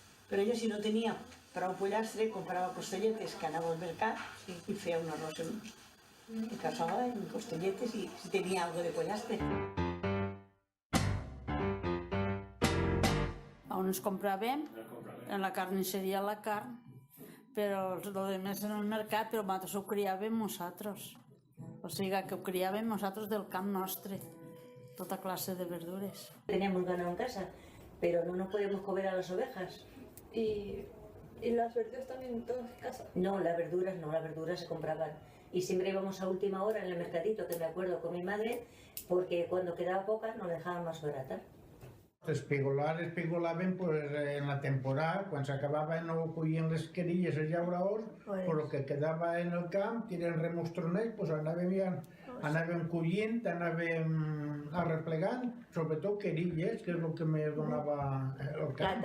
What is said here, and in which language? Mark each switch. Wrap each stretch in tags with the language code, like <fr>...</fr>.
<ca>Però ella si no tenia prou pollastre, comprava costelletes que anava al mercat i feia un arròs en cassola, en costelletes, i si tenia algo de pollastre. On ens compràvem, en la carnisseria la carn, però lo de més en el mercat, però nosaltres ho criàvem nosaltres. O sigui que ho criàvem nosaltres del camp nostre, tota clase de verdures.</ca> <es>Teníamos ganado en casa, pero no nos podíamos comer a las ovejas. ¿Y las verduras también todas en casa? No, las verduras se compraban. Y siempre íbamos a última hora en el mercadito, que me acuerdo con mi madre, porque cuando quedaba poca nos dejaban más barata.</es> <ca>Espigolaven pues, en la temporada, quan s'acabava no collien les querilles, els llauradors, però el que quedava en el camp, que eren remostronets, pues anàvem collint, anàvem arreplegant, sobretot querilles, que és el que més donava el camp.</ca>